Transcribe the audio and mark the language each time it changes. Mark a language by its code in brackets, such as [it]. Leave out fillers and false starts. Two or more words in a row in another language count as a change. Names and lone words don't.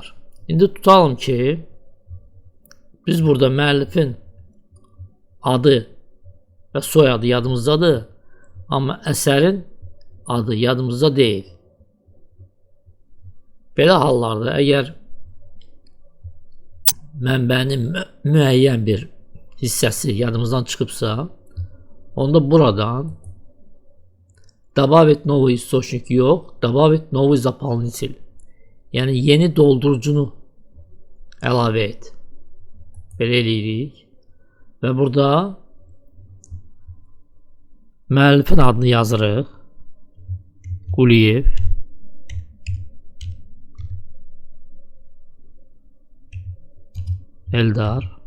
[az] İndi tutalım ki, biz burada müəllifin adı və soyadı yadımızdadır, amma əsərin adı yadımızda deyil. Belə hallarda əgər mənbənin müəyyən bir hissəsi yadımızdan çıxıbsa, onda buradan [ru] Добавить новый источник [az] yox, [ru] добавить новый заполнитель. [az] Yəni yeni doldurucunu əlavə et. Belə eləyirik. Və burada müəllifin adını yazırıq. Quliyev. Eldar.